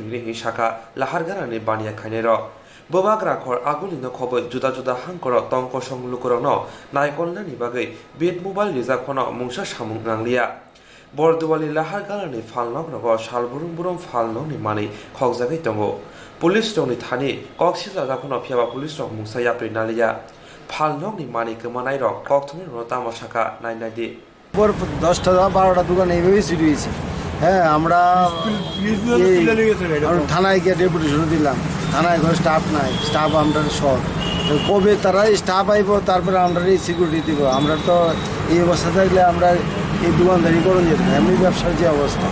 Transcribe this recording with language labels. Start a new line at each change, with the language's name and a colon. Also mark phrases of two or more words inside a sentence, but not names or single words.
Kok Borok: नि शाखा लाहार गारानि बानिया खायनार बोबाग्रा खर आगुनि न खबै जुदा जुदा हांकर टंक संलुकर न नायकलनानि बागै बेट मोबाइल रिजार्व खन मुंसा सामुं नांलिया बरदुवाली लाहार गारानि फालनक नग सालबुरुं बुरुं फालनकनि माने खगजागै दङ पुलिस रंनि थानि कक्सिजा जाखन फियाबा पुलिस रं मुंसा याप्रि नालिया फालनकनि माने गोमानाय रं कक्थुनि न तामाशाखा नायनायदि
Bangla: 10টা-12টা দোকান এইভাবেই চুরি হয়েছে। হ্যাঁ, আমরা থানায় গিয়ে ডেপুটেশন দিলাম, থানায় ঘরে স্টাফ নাই, স্টাফ আমরা শর্ট, কবে তারা স্টাফ আইব তারপরে আমরা এই সিকিউরিটি দিব। আমরা তো এই অবস্থা থাকলে আমরা এই দোকানদারি করুন যেত না, এমনি ব্যবসার যে অবস্থা।